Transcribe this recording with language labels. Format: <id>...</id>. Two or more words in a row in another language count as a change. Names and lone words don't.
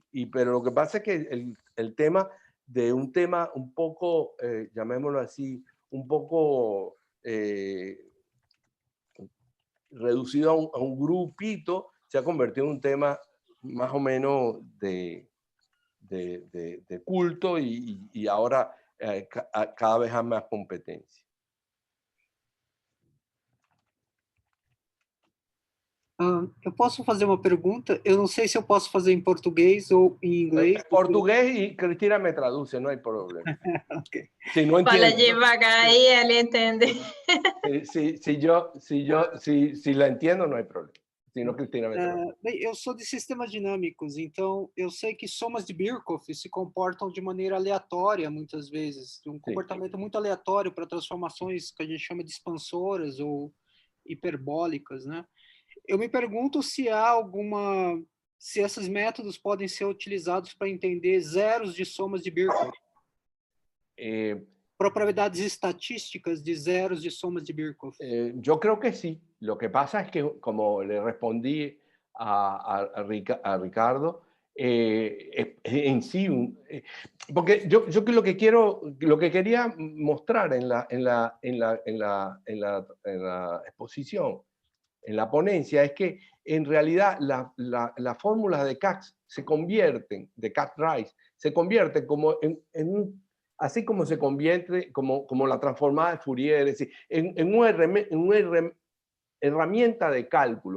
<es>Pero lo que pasa es que el tema de un tema un poco, llamémoslo así, un poco reducido a un grupito, se ha convertido en un tema más o menos de culto, y ahora cada vez hay más competencia.</es> <pt>Eu posso fazer uma pergunta? Eu não sei se eu posso fazer em português ou em inglês.</pt> <es>Portugués, y Cristina me traduce, no hay problema. Okay. Si no</es> <pt>Fala</pt> <es>entiendo,</es> <pt>devagar aí, ele entende.</pt> <es>si la entiendo, no hay problema. Si no, Cristina me traduce.</es> <pt>Bem, eu sou de sistemas dinâmicos, então eu sei que somas de Birkhoff se comportam de maneira aleatória muitas vezes, um comportamento muito aleatório para transformações que a gente chama de expansoras ou hiperbólicas, né? Eu me pergunto se se esses métodos podem ser utilizados para entender zeros de somas de Birkhoff. Propiedades estatísticas de zeros de somas de Birkhoff.</pt> <es>Yo creo que sí. Lo que pasa es que, como le respondí a Ricardo, en sí, porque yo lo que quería mostrar en la exposición, en la ponencia, es que en realidad las fórmulas de CAT se convierten, de Cat-Rice, se convierten como así como se convierte, como la transformada de Fourier, es decir, en una herramienta de cálculo.</es>